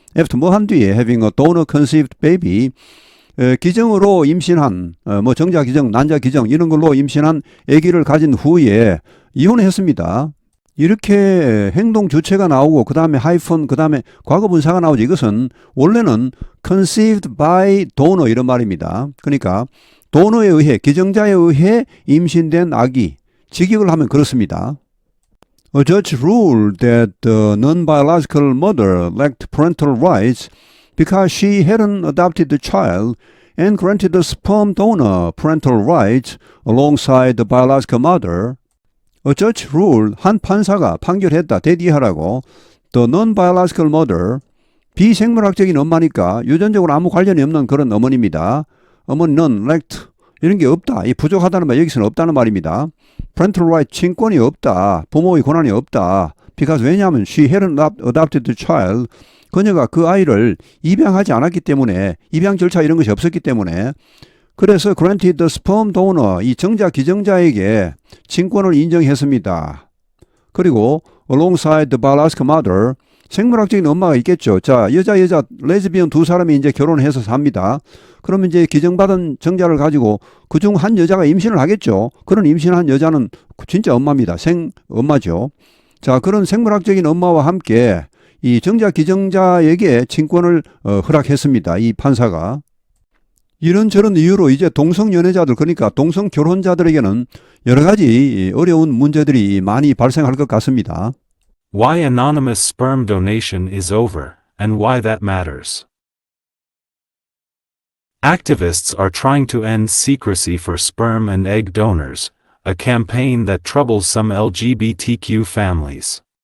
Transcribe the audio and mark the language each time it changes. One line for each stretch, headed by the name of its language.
English: After
Korean: 뭐 한 뒤에
English: having a donor-conceived baby.
Korean: 기정으로 임신한 뭐 정자 기정, 난자 기정 이런 걸로 임신한 아기를 가진 후에 이혼했습니다. 이렇게 행동 주체가 나오고 그 다음에 하이픈 그 다음에 과거 분사가 나오죠. 이것은 원래는
English: conceived by donor
Korean: 이런 말입니다. 그러니까 도너에 의해 기정자에 의해 임신된 아기 직역을 하면 그렇습니다.
English: A judge ruled that the non-biological mother lacked parental rights because she hadn't adopted the child and granted the sperm donor parental rights alongside the biological mother. A judge ruled,
Korean: 한 판사가 판결했다, 대디하라고.
English: The non-biological mother,
Korean: 비생물학적인 엄마니까 유전적으로 아무 관련이 없는 그런 어머니입니다. 어머니는
English: lacked,
Korean: 이런 게 없다. 이 부족하다는 말, 여기서는 없다는 말입니다.
English: parental right,
Korean: 친권이 없다. 부모의 권한이 없다.
English: because
Korean: 왜냐하면
English: she hadn't adopted the child.
Korean: 그녀가 그 아이를 입양하지 않았기 때문에 입양 절차 이런 것이 없었기 때문에 그래서
English: granted the sperm donor
Korean: 이 정자 기정자에게 친권을 인정했습니다. 그리고
English: alongside the biological mother
Korean: 생물학적인 엄마가 있겠죠. 자, 여자 레즈비언 두 사람이 이제 결혼해서 삽니다. 그러면 이제 기정받은 정자를 가지고 그중 한 여자가 임신을 하겠죠. 그런 임신한 여자는 진짜 엄마입니다. 엄마죠. 자, 그런 생물학적인 엄마와 함께 이 정자 기정자에게 친권을 허락했습니다. 이 판사가. 이런저런 이유로 이제 동성 연애자들 그러니까 동성 결혼자들에게는 여러 가지 어려운 문제들이 많이 발생할 것 같습니다.
English: Why anonymous sperm donation is over, and why that matters. Activists are trying to end secrecy for sperm and egg donors, a campaign that troubles some LGBTQ families.